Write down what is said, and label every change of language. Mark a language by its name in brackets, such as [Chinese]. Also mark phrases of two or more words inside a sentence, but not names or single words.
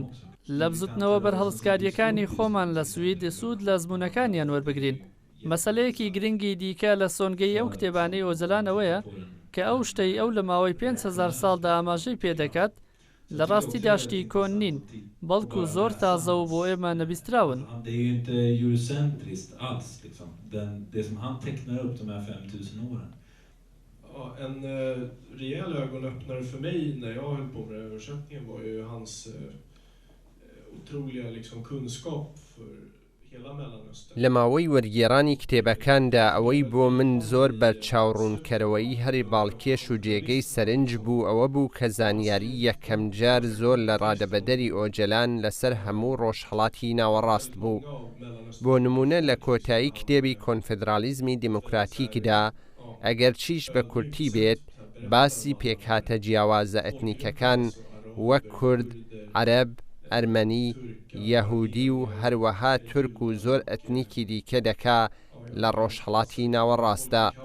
[Central Kurdish] لە بزوتنەوە بەرهەڵسکاریەکانی خۆمان لە سوید سوود لە زمونونەکانیان وەربگرین. مەسەلەیەکی گرنگی دیکە لە سۆنگەی ئەو کتێبانەی ئۆجلانەوەیە کە ئەو شتەی ئەو لە ماوەی 5,000 ساڵدا ئاماژەی پێدەکات لە ڕاستی داشتی کۆن نین بەڵکو زۆر تازە و بۆ ئێمە نەبیستراون. [Swedish] En rejäl ögonöppnare för mig när jag höll på med översättningen var ju hans otroliga liksom kunskap för hela Mellanöstern. [Central Kurdish] لە ماوەی وەرگێڕانی کتێبەکاندا ئەوەی بۆ من زۆر بەرچاوڕوونکەرەوەی هەری باڵکێش و جێگەی سەرنج بوو ئەوە بوو کە زانیاری یەکەم جار زۆر لە ڕادەبەدەری ئۆجەلان لەسەر هەموو ڕۆژهەڵاتی ناوەڕاست بوو. بۆ نمونە لە کۆتایی کتێبی کۆنفدرالیزمی دیموکراتیکدا ئەگەر چیش بە کورتی بێت باسی پێکهاتە جیاوازە ئەتنیکەکان وەک کورد، عەرەب، ئەرمەنی، یەهودی و هەروەها تورک و زۆر ئەتنیکی دیکە دەکا لە ڕۆژهەڵاتی ناوەڕاستدا.